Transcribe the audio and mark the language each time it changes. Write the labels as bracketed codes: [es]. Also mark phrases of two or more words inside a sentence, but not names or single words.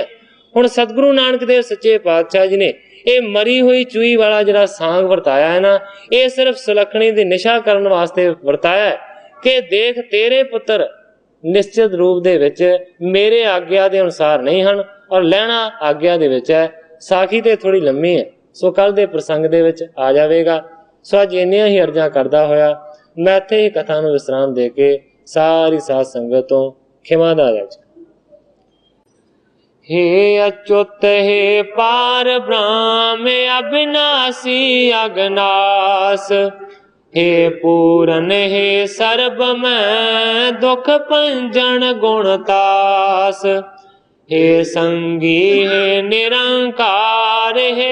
[pa] ਹੁਣ ਸਤਿਗੁਰੂ ਨਾਨਕ ਦੇਵ ਸੱਚੇ ਪਾਤਸ਼ਾਹ ਜੀ ਨੇ ਇਹ ਮਰੀ ਹੋਈ ਚੂਹੀ ਵਾਲਾ ਜਿਹੜਾ ਸਾਂਗ ਵਰਤਾਇਆ ਹੈ ਨਾ, ਇਹ ਸਿਰਫ ਸੁਲੱਖਣੀ ਦੀ ਨਿਸ਼ਾ ਕਰਨ ਵਾਸਤੇ ਵਰਤਾਇਆ ਹੈ ਕਿ ਦੇਖ ਤੇਰੇ ਪੁੱਤਰ ਨਿਸ਼ਚਿਤ ਰੂਪ ਦੇ ਵਿੱਚ ਮੇਰੇ ਆਗਿਆ ਦੇ ਅਨੁਸਾਰ ਨਹੀਂ ਹਨ ਔਰ ਲਹਿਣਾ ਆਗਿਆ ਦੇ ਵਿੱਚ ਹੈ। ਸਾਖੀ ਤੇ ਥੋੜੀ ਲੰਮੀ ਹੈ, ਸੋ ਕੱਲ ਦੇ ਪ੍ਰਸੰਗ ਦੇ ਵਿੱਚ ਆ ਜਾਵੇਗਾ। ਸੋ ਅੱਜ ਇੰਨੀਆਂ ਹੀ ਅਰਜ਼ਾਂ ਕਰਦਾ ਹੋਇਆ ਮੈਂ ਇੱਥੇ ਹੀ ਕਥਾ ਨੂੰ ਵਿਸਰਾਮ ਦੇ ਕੇ ਸਾਰੀ ਸਾਧ ਸੰਗਤ ਤੋਂ ਖਿਮਾ ਦਾ ਅਰਜ਼। ਹੇ ਅਚੁਤ ਹੇ ਪਾਰ ਬ੍ਰਹਮ ਅਬਿਨਾਸੀ ਅਘਨਾਸ, ਹੇ ਪੂਰਨ ਹੇ ਸਰਬ ਮੈ ਦੁਖ ਭੰਜਨ ਗੁਣਤਾਸ, ਹੇ ਸੰਗੀ ਹੇ ਨਿਰੰਕਾਰ ਹੇ